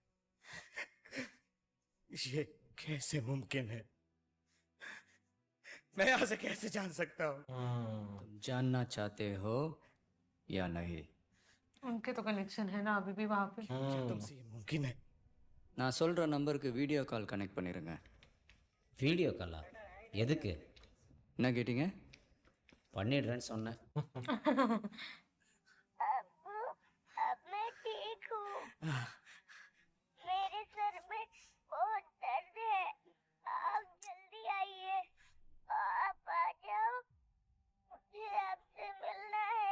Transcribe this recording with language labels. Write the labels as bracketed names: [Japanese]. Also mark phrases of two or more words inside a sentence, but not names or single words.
[Hindi] ये कैसे मुमकिन है? मैं यहाँ से कैसे जान सकता हूँ? तुम जानना चाहते हो या नहीं? उनके तो कनेक्शन है ना अभी भी वहां पे। क्या तुमसे ये मुमकिन है? [Tamil] நான் சொல்கிற நம்பருக்கு வீடியோ கால் கனெக்ட் பண்ணிடுங்க. வீடியோ காலா? எதுக்கு? என்ன கேட்டிங்க? பண்ணிடுறேன்னு சொன்னேன். [Hindi] अब मैं ठीक हूँ। मेरे सर में बहुत दर्द है। आप जल्दी आइए। आप आ जाओ, मुझे आपसे मिलना है।